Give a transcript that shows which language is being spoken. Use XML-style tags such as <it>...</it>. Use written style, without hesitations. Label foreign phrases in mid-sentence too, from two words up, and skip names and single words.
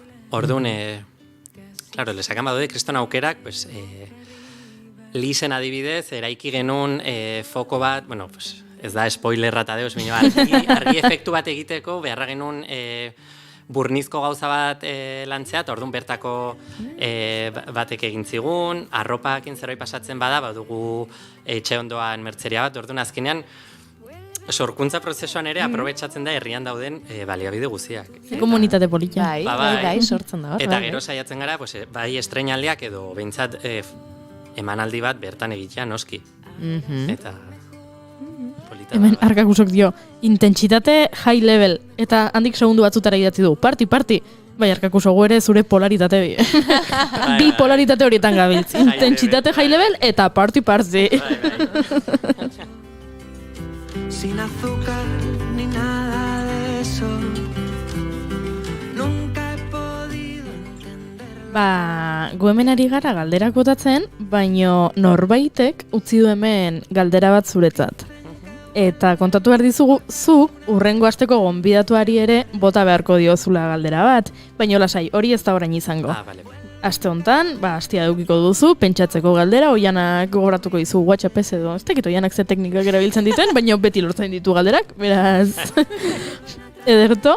<eu>Orduan, claro, Lesakan badaude kriston aukerak, Lisen adibidez, eraiki genuen foko bat, ez da spoilerra eta deus, argi efektu bat egiteko, beharra genuen burnizko gauza bat lantzea, eta orduan bertako batek egin zigun, arropakin zerbait pasatzen bada, badugu etxe ondoan mertzeria bat, orduan azkenean, sorkuntza prozesuan ere aprobetxatzen da herrian dauden baliabide guziak. Komunitate polita. Bai, sortzen da. Eta gero saiatzen gara, bai estreinaldiak edo behintzat emanaldi bat bertan egitea noski. Eta polita. Hemen arkak usok dio, intentsitate</eu> <en>high level,</en> <eu>eta handik segundu batzutara idatzi du, party, Bai, Arkakuso, gu ere zure polaritate bi polaritate horietan gabiltz. Intentsitate</eu> <en>high level</en> <eu>eta party.</eu> <es>Sin azúcar ni nada de eso. Nunca he podido entender.</es> <eu>Gu hemen ari gara galderak botatzen, baino norbaitek utzi du hemen galdera bat zuretzat. Eta kontatu behar dizugu, zu urrengo asteko gonbidatuari ere bota beharko diozula galdera bat, baino lasai, hori ez da orain izango. Vale. Aste hontan, astia edukiko duzu, pentsatzeko galdera, Oianak gogoratuko dizu WhatsApp-ez edo, ez dakit Oianak ze teknikak erabiltzen dituen, baina beti lortzen ditu galderak, beraz, ederto.</eu>